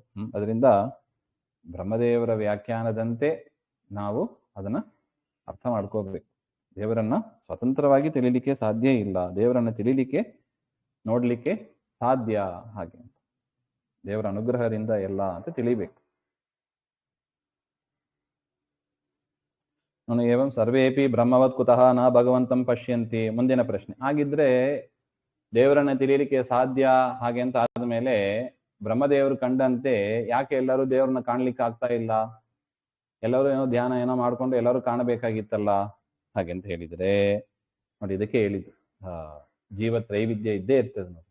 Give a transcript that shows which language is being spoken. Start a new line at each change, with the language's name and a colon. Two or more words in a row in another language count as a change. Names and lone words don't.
Kannada: ಅದರಿಂದ ಬ್ರಹ್ಮದೇವರ ವ್ಯಾಖ್ಯಾನದಂತೆ ನಾವು ಅದನ್ನ ಅರ್ಥ ಮಾಡ್ಕೋಬೇಕು. ದೇವರನ್ನ ಸ್ವತಂತ್ರವಾಗಿ ತಿಳಿಲಿಕ್ಕೆ ಸಾಧ್ಯ ಇಲ್ಲ, ದೇವರನ್ನ ತಿಳಿಲಿಕ್ಕೆ ನೋಡ್ಲಿಕ್ಕೆ ಸಾಧ್ಯ. ಹಾಗೆ ದೇವರ ಅನುಗ್ರಹದಿಂದ ಎಲ್ಲ ಅಂತ ತಿಳಿಬೇಕು.
Sanskrit: ನಾನು ಏವಂ ಸರ್ವೇಪಿ ಬ್ರಹ್ಮವತ್ ಕುತಃ ನ ಭಗವಂತಂ ಪಶ್ಯಂತಿ.
Kannada: ಮುಂದಿನ ಪ್ರಶ್ನೆ, ಹಾಗಿದ್ರೆ ದೇವರನ್ನ ತಿಳಿಲಿಕ್ಕೆ ಸಾಧ್ಯ ಹಾಗೆ ಅಂತ ಆದ್ಮೇಲೆ ಬ್ರಹ್ಮದೇವರು ಕಂಡಂತೆ ಯಾಕೆ ಎಲ್ಲರೂ ದೇವರನ್ನ ಕಾಣ್ಲಿಕ್ಕೆ ಆಗ್ತಾ ಇಲ್ಲ? ಎಲ್ಲರೂ ಏನೋ ಧ್ಯಾನ ಏನೋ ಮಾಡ್ಕೊಂಡು ಎಲ್ಲರೂ ಕಾಣಬೇಕಾಗಿತ್ತಲ್ಲ ಹಾಗೆ ಅಂತ ಹೇಳಿದ್ರೆ ನೋಡಿ, ಇದಕ್ಕೆ ಹೇಳಿದ್ದು ಜೀವ ತ್ರೈವಿಧ್ಯ ಇದ್ದೇ ಇರ್ತದೆ ನೋಡಿ.